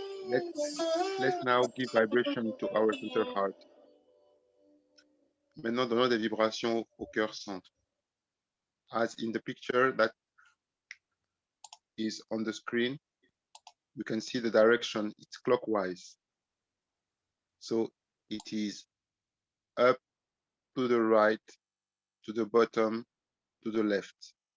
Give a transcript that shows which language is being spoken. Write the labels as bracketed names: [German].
[English] Let's now give vibration to our center heart. [French] Maintenant, donnons des vibrations au cœur centre. [English] As in the picture that is on the screen, you can see the direction, it's clockwise. So it is up, to the right, to the bottom, to the left.